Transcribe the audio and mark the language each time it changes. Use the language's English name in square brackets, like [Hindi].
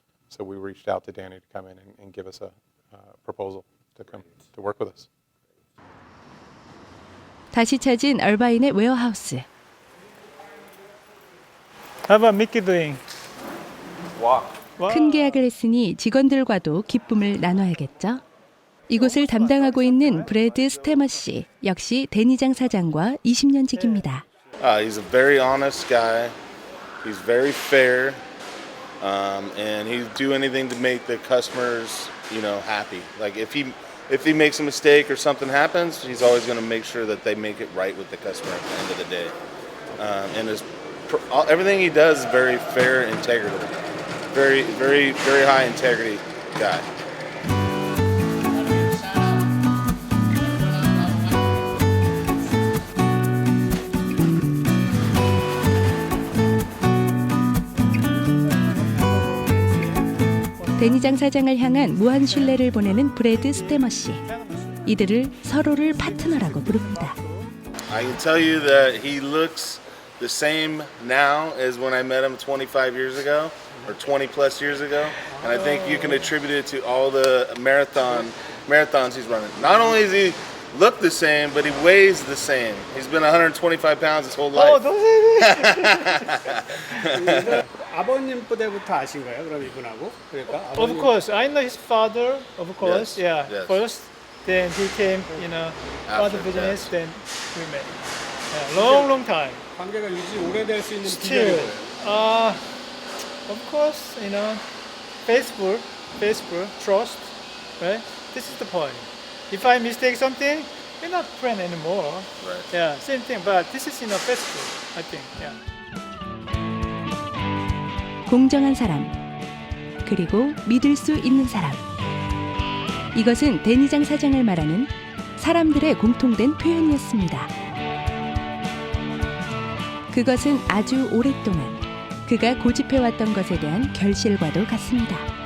[English] So we reached out to Danny to come in and give us a proposal to come to work with us. [Korean] 다시 찾은 얼바인의 웨어하우스. [English] How about Mickey doing? [Korean] 큰 계약을 했으니 직원들과도 기쁨을 나눠야겠죠. 이곳을 담당하고 있는 브래드 스테머 씨, 역시 데니장 사장과 20년 지기입니다. [English] He's a very honest guy. He's very fair, and he'll do anything to make the customers, happy. Like if he makes a mistake or something happens, he's always going to make sure that they make it right with the customer at the end of the day. And everything he does is very fair, integrity. Very, very, very high integrity guy. [Korean] 데니장 사장을 향한 무한 신뢰를 보내는 브래드 스테머 씨. 이들을 서로를 파트너라고 부릅니다. [English] I can tell you that he looks the same now as when I met him 25 years ago or 20 plus years ago, and I think you can attribute it to all the marathons he's running. Not only does he look the same, but he weighs the same. He's been 125 pounds his whole life. [Korean] 아버님 때부터 아신 거예요? 그럼 이분하고? 그러니까 [English] Of course, I know his father. Of course, Yes, yeah. yes. First, then he came, After, father business. Then we met. Yeah, long time. [Korean] 관계가 유지 오래될 수 있는 [English] Still, [Korean] 비결이 [English] of course, Facebook, trust, right? This is the point. If I mistake something, we're not friends anymore. Right. Yeah, same thing. But this is Facebook, I think. Yeah. [Korean] 공정한 사람, 그리고 믿을 수 있는 사람. 이것은 데니장 사장을 말하는 사람들의 공통된 표현이었습니다. 그것은 아주 오랫동안 그가 고집해왔던 것에 대한 결실과도 같습니다.